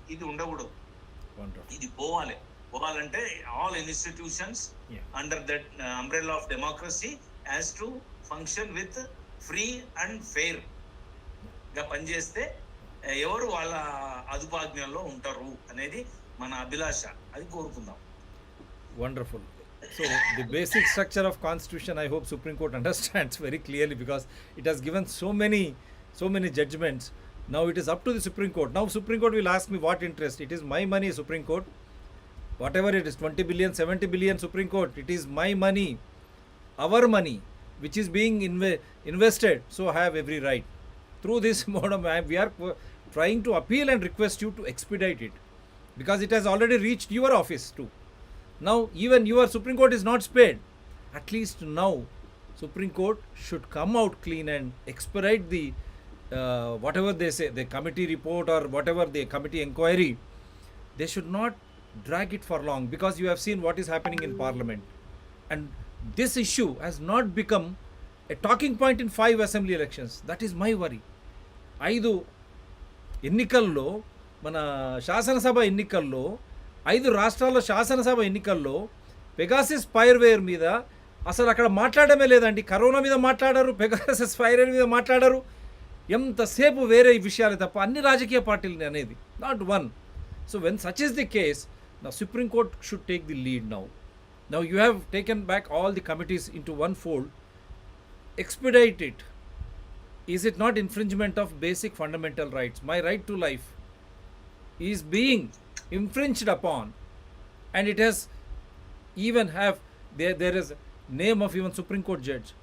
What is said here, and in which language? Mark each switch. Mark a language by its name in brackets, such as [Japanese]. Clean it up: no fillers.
[Telugu] ఇది ఉండకూడదు, ఇది పోవాలంటే [English] all institutions under that umbrella of democracy has to function with free and fair [Telugu] గా పనిచేస్తే ఎవరు వాళ్ళ అదుపాజ్ఞల్లో ఉంటారు అనేది మన అభిలాష. అది కోరుకుందాం. [English] Wonderful. So the basic structure of constitution, I hope Supreme Court understands very clearly, because it has given so many judgments. Now it is up to the Supreme Court. Now Supreme Court will ask me what interest. It is my money, Supreme Court. Whatever it is, 20 billion, 70 billion, Supreme Court, it is my money, our money, which is being invested. So I have every right. Through this modem, we are trying to appeal and request you to expedite it, because it has already reached your office too. Now even your Supreme Court is not spared. At least now Supreme Court should come out clean and expedite the whatever they say, the committee report or whatever the committee inquiry. They should not drag it for long, because you have seen what is happening in Parliament, and this issue has not become a talking point in 5 assembly elections. That is my worry. [Telugu] 5 ఎన్నికల్లో, మన శాసనసభ ఎన్నికల్లో, 5 రాష్ట్రాల్లో శాసనసభ ఎన్నికల్లో Pegasus spyware మీద అసలు అక్కడ మాట్లాడమే లేదండి. కరోనా మీద మాట్లాడారు, పెగాసిస్ స్పైవేర్ మీద మాట్లాడారు, ఎంతసేపు వేరే విషయాలే తప్ప అన్ని రాజకీయ పార్టీలు అనేది, [English] Not one. So when such is the case, నా supreme court should take the lead now. Now you have taken back all the committees into one fold. Expedite it. Is it not infringement of basic fundamental rights? My right to life is being infringed upon, and it has even have there is name of even Supreme Court judge.